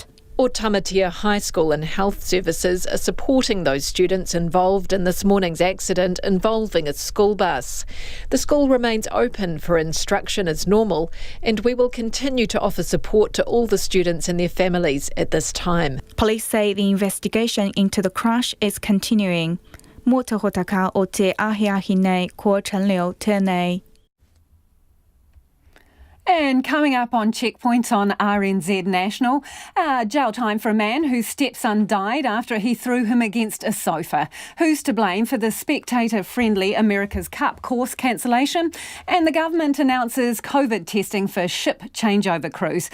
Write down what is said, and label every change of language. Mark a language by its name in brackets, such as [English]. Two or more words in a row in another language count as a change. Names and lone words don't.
[English] Odumatea High School and Health Services are supporting those students involved in this morning's accident involving a school bus. The school remains open for instruction as normal, and we will continue to offer support to all the students and their families at this time. Police say the investigation into the crash is continuing. [Māori] Mō te hotaka o te ahi nei ko Chen Liu tēnei. [English] And coming up on Checkpoint on RNZ National, jail time for a man whose stepson died after he threw him against a sofa. Who's to blame for the spectator-friendly America's Cup course cancellation? And the government announces COVID testing for ship changeover crews.